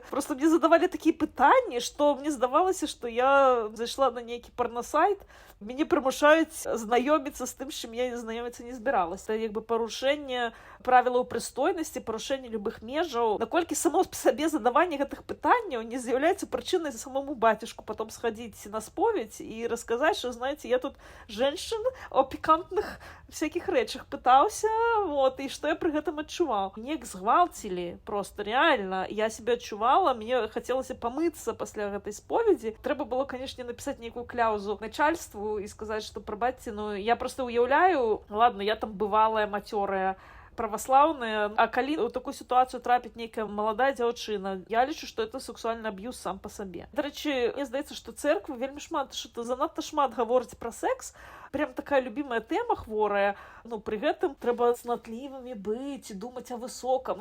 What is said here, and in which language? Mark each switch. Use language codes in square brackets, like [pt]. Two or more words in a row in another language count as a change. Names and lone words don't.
[be] Просто мне задавалі такія пытанні, што мне здавалася, што я зайшла на нейкі парнасайт, мяне прымушаюць знаёміцца з тым, чым я знаёміцца не збіралася. Як бы парушэнне правілаў прыстойнасці, парушэнне любых межаў. Наколькі само сабе задаванне гэтых пытанняў не з'яўляецца прычынай самому бацюшку [ru] потом сходить на споведь и рассказать, что, знаете, я тут женщин о пикантных всяких [be] рэчах пытаўся, [ru] вот, и что я при [be] гэтым адчуваў. Мне згвалцілі, [ru] просто реально. [be] Я себя адчувала, мне хацелася памыцца пасля гэтай споведзі. Трэба было, [ru] конечно, написать нейкую кляузу начальству и сказать, что, [be] прабачце, ну, я просто уяўляю, ладно, я там бывалая, матёрая праваслаўныя, а калі ў такую сітуацыю трапіць нейкая маладая дзяўчына, я лічу, што это сексуальны аб'юз сам па сабе. Дарэчы, мне здаецца, што цэрква вельмі шмат, што занадта шмат гаворыць пра секс, прям такая любімая тэма хворая, ну, пры гэтым трэба цнатлівымі быць і думаць о высокам.